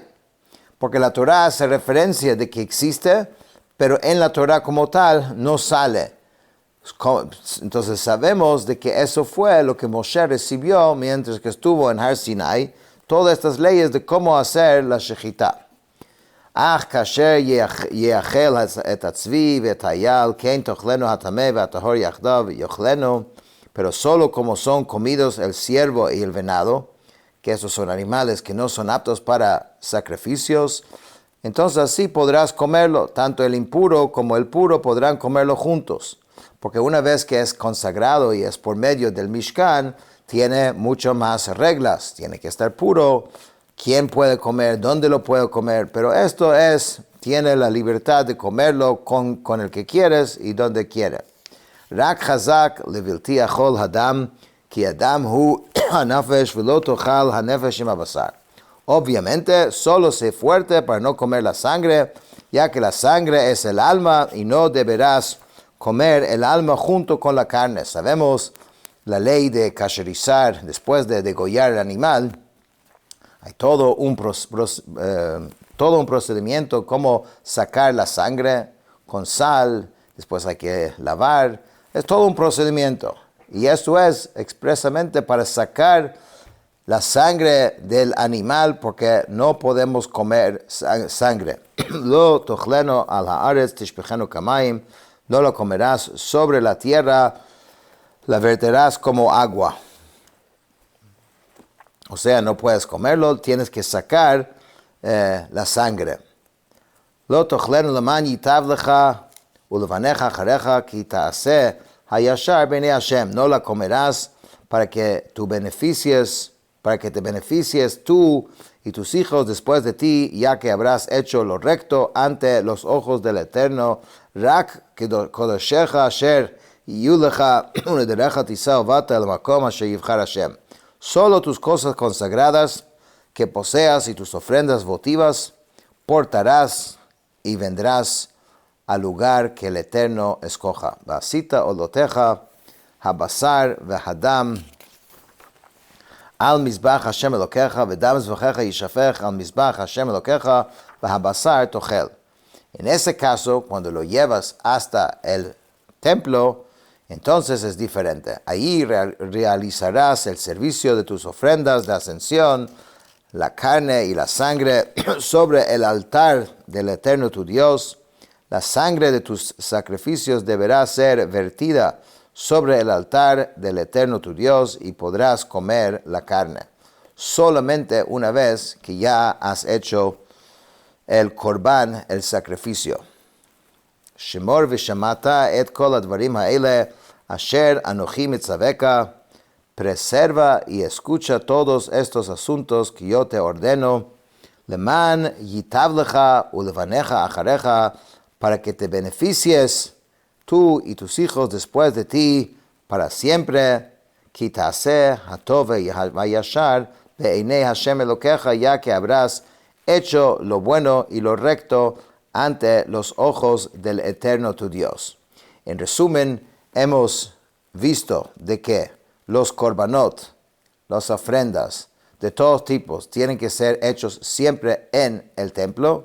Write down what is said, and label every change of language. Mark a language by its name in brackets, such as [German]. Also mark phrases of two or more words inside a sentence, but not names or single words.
[Spanish] Porque la Torah hace referencia de que existe, pero en la Torah como tal no sale. Entonces sabemos de que eso fue lo que Moshe recibió mientras que estuvo en Har Sinai, todas estas leyes de cómo hacer la shechita. [Hebrew] אך כאשר יאכל את הצבי ואת האייל, כן תאכלנו הטמא והטהור יחדיו יאכלנו, [Spanish] pero solo como son comidos el ciervo y el venado, que estos son animales que no son aptos para sacrificios, entonces así podrás comerlo, tanto el impuro como el puro podrán comerlo juntos, porque una vez que es consagrado y es por medio del Mishkan, tiene mucho más reglas, tiene que estar puro, quién puede comer, dónde lo puede comer, pero esto tiene la libertad de comerlo con el que quieres y donde quieres. [Hebrew] רק חזק לבלתי יאכל הדם, כי הדם הוא הנפש ולא תאכל הנפש עם הבשר. [Spanish] Obviamente, solo sé fuerte para no comer la sangre, ya que la sangre es el alma y no deberás comer el alma junto con la carne. Sabemos la ley de kasherizar después de degollar el animal. Hay todo un procedimiento como sacar la sangre con sal, después hay que lavar. Es todo un procedimiento. Y esto es expresamente para sacar la sangre del animal porque no podemos comer sangre. [Hebrew] לא תאכלנו על הארץ תשפכנו כמים, [Spanish] no lo comerás sobre la tierra, la verterás como agua. O sea, no puedes comerlo, tienes que sacar la sangre. [Hebrew] לא תאכלנו למען ייטב לך ולבניך אחריך כי תעשה הישר בעיני השם. [Spanish] No la comerás para que te beneficies tú y tus hijos después de ti, ya que habrás hecho lo recto ante los ojos del Eterno. [Hebrew] רק קדשיך אשר יהיו לך ונדריך תשא ובאת אל המקום אשר יבחר השם. [Spanish] Solo tus cosas consagradas que poseas y tus ofrendas votivas portarás y vendrás al lugar que el Eterno escoja. [Hebrew] ועשית עלתיך, הבשר והדם, על מזבח השם אלהיך, ודם זבחיך ישפך על מזבח השם אלהיך, והבשר תאכל. [Spanish] En ese caso, cuando lo llevas hasta el templo, entonces es diferente. Ahí realizarás el servicio de tus ofrendas de ascensión, la carne y la sangre sobre el altar del Eterno tu Dios. La sangre de tus sacrificios deberá ser vertida sobre el altar del Eterno tu Dios y podrás comer la carne. Solamente una vez que ya has hecho el korban, el sacrificio. [Hebrew] שמר ושמעת את כל הדברים האלה אשר אנכי מצוך. [Spanish] Preserva y escucha todos estos asuntos que yo te ordeno. [Hebrew] למען ייטב לך ולבניך אחריך, [Spanish] para que te beneficies tú y tus hijos después de ti para siempre. [Hebrew] כי תעשה הטוב והישר בעיני השם אלהיך, [Spanish] ya que habrás hecho lo bueno y lo recto ante los ojos del Eterno tu Dios. En resumen, hemos visto de que los korbanot, las ofrendas de todos tipos, tienen que ser hechos siempre en el templo.